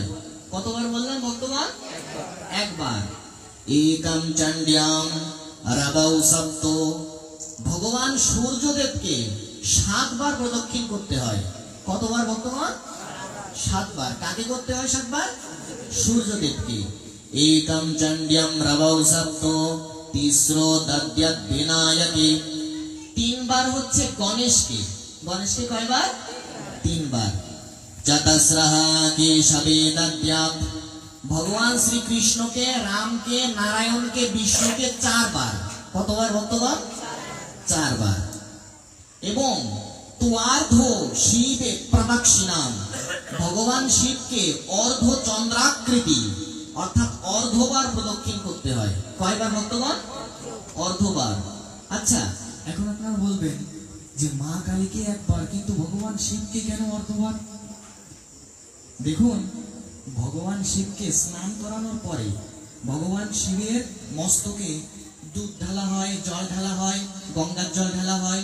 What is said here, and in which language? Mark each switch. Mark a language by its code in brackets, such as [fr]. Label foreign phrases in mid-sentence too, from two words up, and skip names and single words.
[bn] কতবার বললাম ভক্তগণ? একবার। [sa] एकं चण्ड्यां रवौ सप्त, [bn] ভগবান সূর্যদেবকে 7 বার প্রদক্ষিণ করতে হয়। কতবার ভক্তগণ? 7 বার। কাকে করতে হয় 7 বার? সূর্যদেবকে। [sa] एकम चंड्यम रवौ सप्तो तीसरो दद्यात् विनायके। [bn] 3 বার হচ্ছে গণেশকে। গণেশকে কয়বার? 3 বার। [sa] चतस्रः केशवे दद्यात्, [bn] ভগবান শ্রীকৃষ্ণকে, রামকে, নারায়ণকে, বিষ্ণুকে 4 বার। কতবার ভক্তগণ? 4 বার। এবং [sa] त्वार्ध शिवे प्रदक्षिणाम, [bn] ভগবান শিবকে অর্ধ চন্দ্রাকৃতি অর্থাৎ অর্ধবার প্রদক্ষিণ করতে হয়। কয়বার ভক্তগণ? অর্ধবার। আচ্ছা, এখন আপনারা বলবেন যে মা কালীকে একবার, কিন্তু ভগবান শিবকে কেন অর্ধবার? দেখুন, ভগবান শিবকে স্নান করানোর পরে ভগবান শিবের মস্তকে দুধ ঢালা হয়, জল ঢালা হয়, গঙ্গার জল ঢালা হয়।